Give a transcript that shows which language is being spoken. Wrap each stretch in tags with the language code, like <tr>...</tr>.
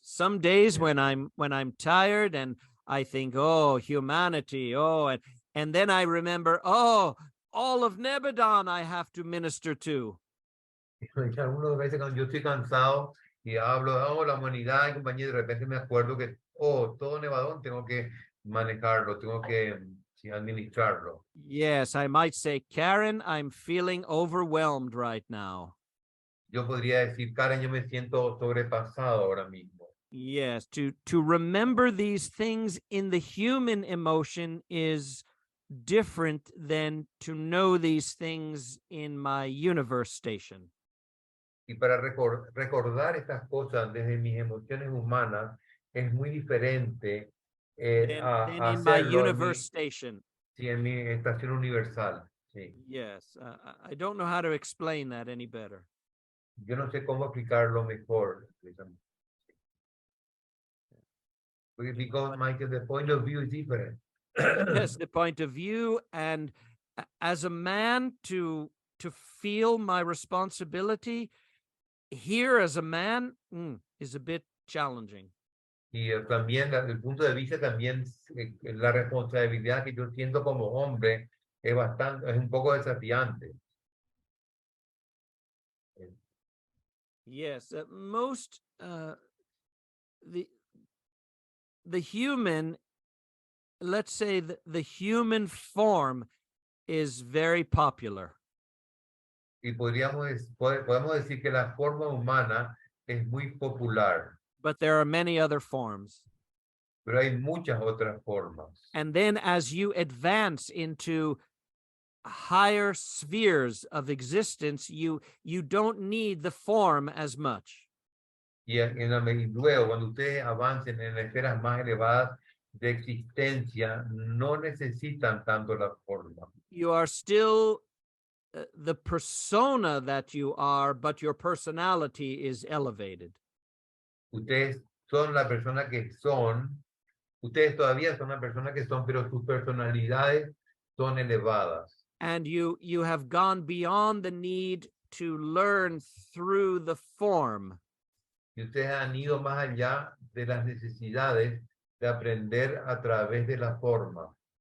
<en>Some days when I'm tired and I think, oh, humanity, oh, and then I remember, oh, all of Nebadon I have to minister to.</en> <es>Y algunas veces cuando yo estoy cansado y hablo, la humanidad y compañía, de repente me acuerdo que, todo Nevadón tengo que manejarlo, tengo que administrarlo.</es> <en>Yes, I might say, Karen, I'm feeling overwhelmed right now.</en> <es>Yo podría decir, Karen, yo me siento sobrepasado ahora mismo.</es> <en>Yes, to remember these things in the human emotion is different than to know these things in my universe station.</en> <es>Y para recordar estas cosas desde mis emociones humanas es muy diferente</es> <en>than in my universe station.</en> <es>Sí, en mi estación universal. Sí.</es> <en>Yes, I don't know how to explain that any better.</en> <es>Yo no sé cómo explicarlo mejor.</es> <en>Because, Michael, the point of view is different. Yes, the point of view, and as a man to feel my responsibility here as a man is a bit challenging.</en> <es>Y también el punto de vista también, la responsabilidad que yo siento como hombre es un poco desafiante.</es> <en>Yes, most the human, let's say the human form is very popular.</en> <es>Y podemos decir que la forma humana es muy popular,</es> <en>But there are many other forms.</en> <es>pero hay muchas otras formas.</es> <en>And then as you advance into higher spheres of existence, you don't need the form as much.</en> <es>Y luego, cuando ustedes avancen en esferas más elevadas de existencia, no necesitan tanto la forma.</es> <en>You are still the persona that you are, but your personality is elevated.</en> <es>Ustedes son la persona que son, ustedes todavía son la persona que son, pero sus personalidades son elevadas.</es> <en>And you have gone beyond the need to learn through the form.</en> <es>Y ustedes han ido más allá de las necesidades de aprender a través de la forma.</es>